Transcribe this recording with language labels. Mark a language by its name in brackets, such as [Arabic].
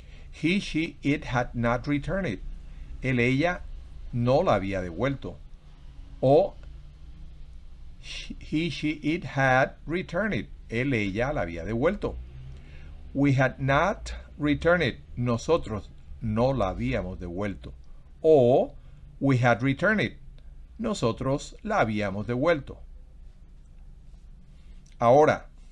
[English] He, she, it had not returned it. [Spanish] Él, ella no la había devuelto. [English] O he, she, it had returned it. [Spanish] Él, ella la había devuelto. [English] We had not returned it. [Spanish] Nosotros no la habíamos devuelto. O [English] we had returned it. [Spanish] Nosotros la habíamos devuelto. Ahora,